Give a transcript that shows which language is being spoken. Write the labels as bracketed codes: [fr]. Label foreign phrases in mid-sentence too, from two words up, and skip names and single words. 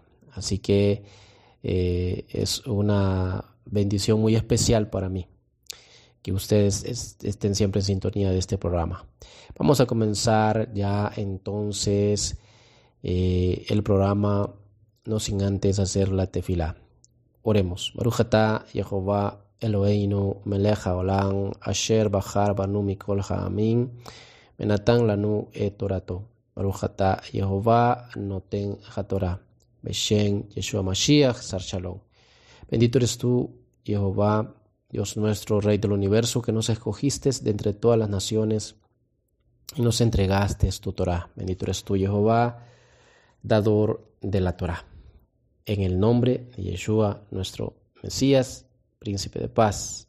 [es] Así que es una bendición muy especial para mí que ustedes estén siempre en sintonía de este programa. Vamos a comenzar ya entonces el programa, no sin antes hacer la tefilá. Oremos. [he] ברוך אתה יהוה אלוהינו מלך העולם אשר בחר בנו מכל העמים ונתן לנו את תורתו. ברוך אתה יהוה נותן התורה בשם ישוע משיח שר שלום. [es] Bendito eres tú, Jehová, Dios nuestro, Rey del universo, que nos escogiste de entre todas las naciones y nos entregaste tu Torah. Bendito eres tú, Jehová, dador de la Torah. En el nombre de Yeshua, nuestro Mesías, Príncipe de Paz.